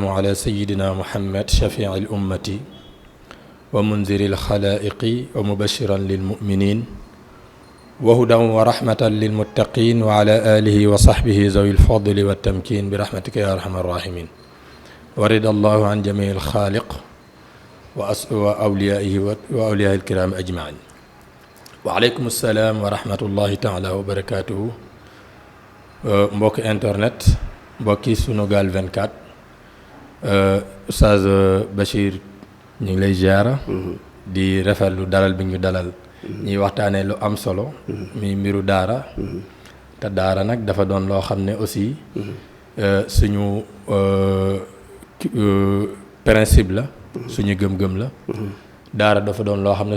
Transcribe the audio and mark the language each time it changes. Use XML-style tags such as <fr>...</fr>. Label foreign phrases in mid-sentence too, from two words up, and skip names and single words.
<ar>على سيدنا محمد شفيع الأمة ومنذر الخلائق ومبشرا للمؤمنين وهدى ورحمة للمتقين وعلى آله وصحبه ذوي الفضل والتمكين برحمتك يا أرحم الراحمين ورد الله عن جميع الخالق وأوليائه وأولياء الكرام أجمعين وعليكم السلام ورحمة الله تعالى وبركاته</ar> <wo>mbokk internet mbokki Sunugal 24 Oustaz Bachir ñu ngi lay ziara di rafetlu dalal bi ñu dalal ñuy waxtaanee lu am solo mi mbiru daara te daara nag dafa doon loo xam ne aussi suñu principe la suñu gëm-gëm la daara dafa doon loo xam ne</wo>